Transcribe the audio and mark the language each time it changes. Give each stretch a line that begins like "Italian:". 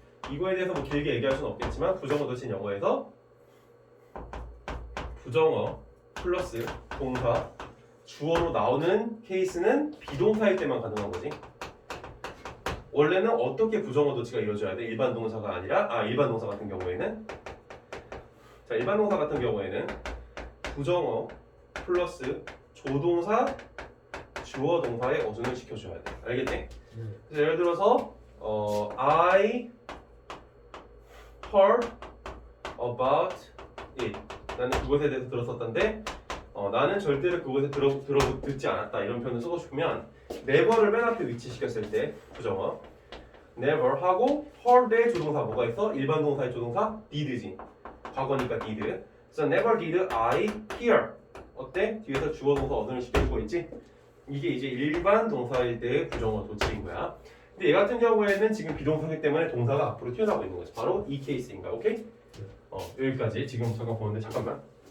Korean: 이거에 대해서 뭐 길게 얘기할 수는 없겠지만 부정어 도치는 영어에서 부정어 플러스 동사 주어로 나오는 케이스는 비동사일 때만 가능한 거지. 원래는 어떻게 부정어 도치가 이루어져야 돼? 일반 동사가 아니라 일반 동사 같은 경우에는 자, 일반 동사 같은 경우에는 부정어 플러스 조동사 주어 동사에 어순을 시켜줘야 돼. 알겠지? 그래서 예를 들어서
English: I heard about it.
Korean: 나는 그것에 대해서 들었었던데 나는 절대로 그것에 듣지 않았다. 이런 표현을 쓰고 싶으면 never를 맨 앞에 위치시켰을 때 부정어 never 하고 heard의 조동사 뭐가 있어? 일반 동사의 조동사 did지. 과거니까 did. 그래서
English: never did I hear.
Korean: 어때? 뒤에서 주어 동사 어순을 시켜주고 있지? 이게 이제 일반 동사일 때의 부정어 도치인 거야. 근데 얘 같은 경우에는 지금 비동사이기 때문에 동사가 앞으로 튀어나오고 있는 거지. 바로 이 케이스인가, 오케이? 여기까지 지금 잠깐 보는데 잠깐만.